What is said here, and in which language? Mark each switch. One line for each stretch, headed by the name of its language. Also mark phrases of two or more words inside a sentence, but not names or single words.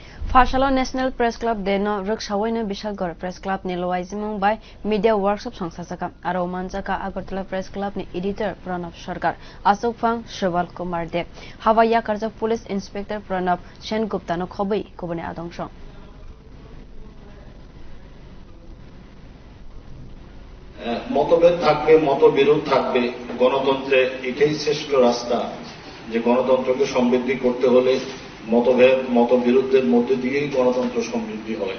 Kok Borok: Farsalo National Press Club deno rwksai bishalghar Press Club ni luajimung by
English: media workshop
Kok Borok: songsaja aro manjak Agartala Press Club ni Editor Pranab Sarkar achukphang Sobal kumar haba yakarjak
English: Police Inspector
Kok Borok: Pranab Sengupta no khobwi kubuni adongso
Bangla: মতভেদ থাকবে, মতবিরোধ থাকবে, গণতন্ত্রে এটাই শ্রেষ্ঠ রাস্তা যে গণতন্ত্রকে সমৃদ্ধি করতে হলে মতভেদ মতবিরোধের মধ্যে দিয়েই গণতন্ত্র সমৃদ্ধি হয়।